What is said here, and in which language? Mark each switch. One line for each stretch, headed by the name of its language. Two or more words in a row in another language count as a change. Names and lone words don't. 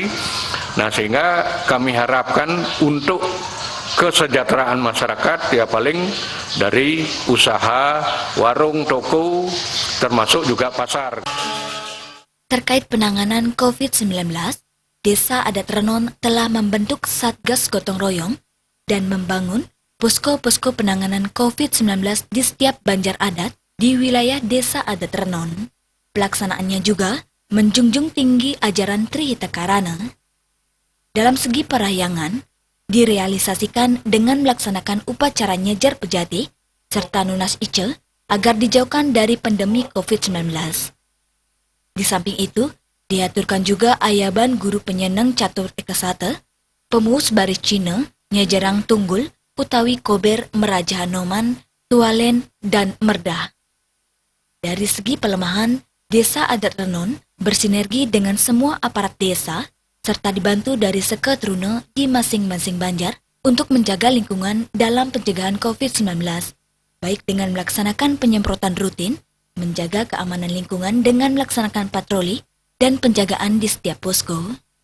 Indonesian: Nah, sehingga kami harapkan untuk kesejahteraan masyarakat ya paling dari usaha warung, toko, termasuk juga pasar. Terkait penanganan COVID-19, Desa Adat Renon telah membentuk Satgas Gotong Royong dan membangun posko-posko penanganan COVID-19 di setiap banjar adat di wilayah Desa Adat Renon. Pelaksanaannya juga menjunjung tinggi ajaran Trihita Karana. Dalam segi perahyangan, direalisasikan dengan melaksanakan upacara nyejar pejati serta nunas icel agar dijauhkan dari pandemi COVID-19. Di samping itu, diaturkan juga
Balinese: ayaban guru penyenang catur ekasate, pemuus baris Cina, nyejarang tunggul, utawi kober meraja Hanoman, tualen,
Indonesian: dan merdah. Dari segi pelemahan, Desa Adat Renon bersinergi dengan semua aparat desa, serta dibantu dari seketruna di masing-masing banjar untuk menjaga lingkungan dalam pencegahan COVID-19, baik dengan melaksanakan penyemprotan rutin, menjaga keamanan lingkungan dengan melaksanakan patroli, dan penjagaan di setiap posko.